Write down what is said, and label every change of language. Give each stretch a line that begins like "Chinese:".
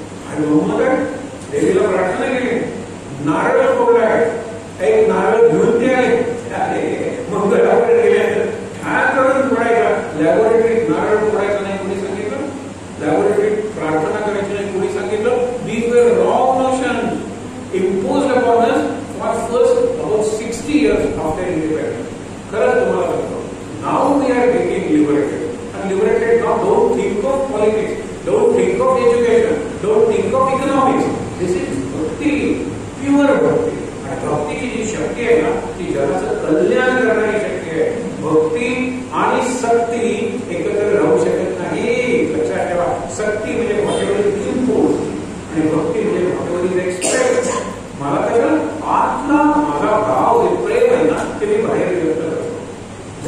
Marathi: आणि मग देवीला प्रार्थना केली, नारळ फोडलाय, एक नारळ घेऊन ते आले, मंगळावर गेले. काय करून फोडायचा? लॅबोरेटरीत नारळ फोडायचं नाही कोणी सांगितलं, लॅबोरेटरीत प्रार्थना करायची नाही कोणी सांगितलं.
English: These were wrong notion imposed upon us for first about 60 years after independence.
Marathi: खरंच तुम्हाला सांगतो,
English: now we are getting liberated. And liberated now, don't think of politics, don't think of education, don't think of economics. This is bhakti, pure bhakti.
Marathi: आणि भक्तीची जी शक्ती आहे ना, ती जगाचं कल्याण करणारी शक्ती आहे. भक्ती आणि शक्ती एकत्र राहू शकत नाही, लक्षात ठेवा. शक्ती म्हणजे भाषेमध्ये इम्पोज आणि भक्ती म्हणजे भाषेमध्ये एक्सप्रेस. मला कसं आतला माझा भाव प्रेम आहे ना, ते मी बाहेर व्यक्त करतो.